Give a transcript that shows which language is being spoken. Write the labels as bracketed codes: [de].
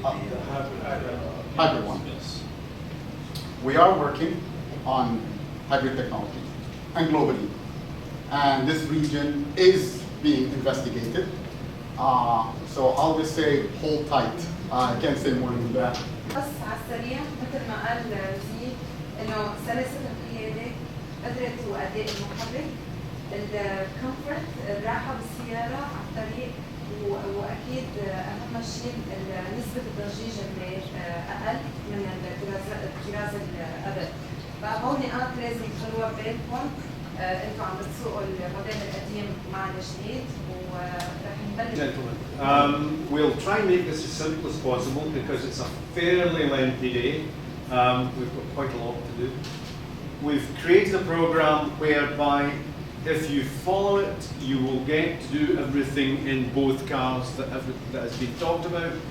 [en] Hybrid one. Yes. We are working on hybrid technology and globally. And this region is being investigated. So I'll just say hold tight. I can't say more than that. [ar] بس على السريع مثل ما قال زي انه سلاسة القيادة قدرة وأداء المحرك الكومفورت الراحة بالسيارة على الطريق واكيد اهم شيء نسبة الضجيج اللي اقل من الطراز القبل. فهون نقاط لازم تخلوها ببالكم انتم عم بتسوقوا الموديل القديم مع الجديد ورح نبلش. [en] Gentlemen, we'll try and make this as simple as possible because it's a fairly lengthy day. We've got quite a lot to do. We've created a program whereby if you follow it, you will get to do everything in both cars that has been talked about.